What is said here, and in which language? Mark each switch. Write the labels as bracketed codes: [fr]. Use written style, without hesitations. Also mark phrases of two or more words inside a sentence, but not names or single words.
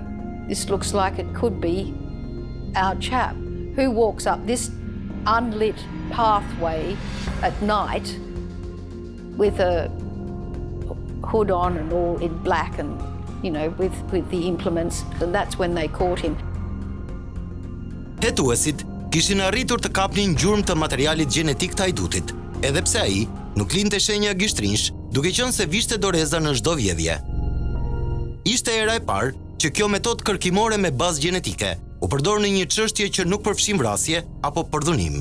[en] This looks like it could be our chap, who walks up this unlit pathway at night with a hood on and all in black and, you know, with the implements, and that's when they caught him. [sq] Hetuesit kishin arritur të kapnin gjurmë të materialit gjenetik të ajdutit, edhe pse ai nuk linte shenja gishtrinsh, duke qenë se vishte doreza në çdo vjedhje. Ishte era e parë që kjo metodë kërkimore me bazë gjenetike u përdor në një çështje që nuk përfshin vrasje apo përdhunim.